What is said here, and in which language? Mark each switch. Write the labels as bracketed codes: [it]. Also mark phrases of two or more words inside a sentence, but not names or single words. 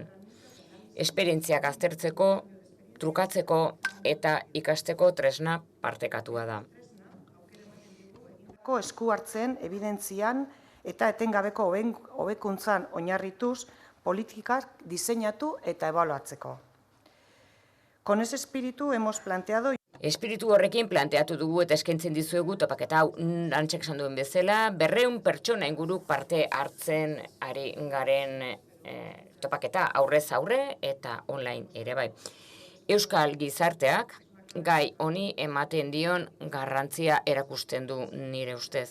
[eu] Esperientziak aztertzeko, trukatzeko eta ikasteko tresna partekatua da. Esku hartzen, evidentzian eta etengabeko hobekuntzan oinarrituz politikak diseinatu eta ebaluatzeko. [es] Con ese espíritu hemos planteado... [eu] Espiritu horrekin planteatu dugu eta eskaintzen dizuegu topaketa hau Antxek esan duen bezala, 200 pertsona inguru parte hartzen ari garen topaketa aurrez aurre eta online ere bai. Euskal gizarteak gai honi ematen dion garrantzia erakusten du nire ustez.